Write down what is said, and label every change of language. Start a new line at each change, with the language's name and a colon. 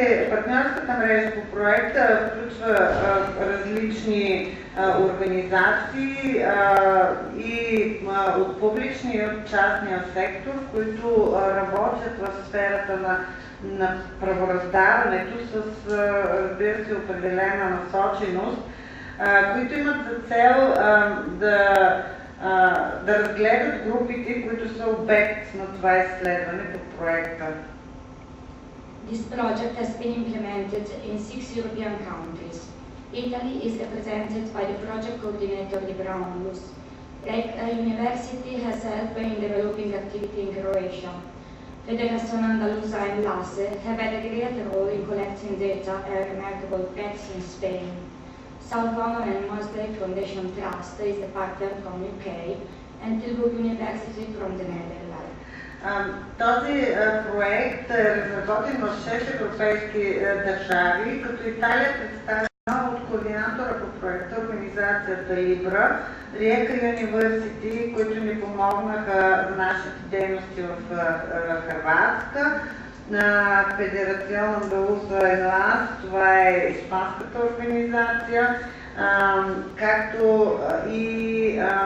Bulgarian: Партньорската мрежа по проекта включва различни организации и от публичния и от частния сектор, които работят в сферата на правораздаването с, разбира се, определена насоченост, които имат за цел да разгледат групите, които са обект на това изследване по проекта.
English: This project has been implemented in 6 European countries. Italy is represented by the project coordinator Libraonlus. University has helped in developing activity in Croatia. Federación Andaluza and LASE have had a great role in collecting data and remarkable facts in Spain. South London and Mosley Foundation Trust is a partner from UK and Tilburg University from the Netherlands.
Bulgarian: Този проект е разработен в 6 европейски държави, като Италия представена от координатора по проекта, организацията Libra, Rijeka University, които ни помогнаха за нашите дейности в Хърватска, на Федерацион Андалуза и ЛАС, това е испанската организация, както и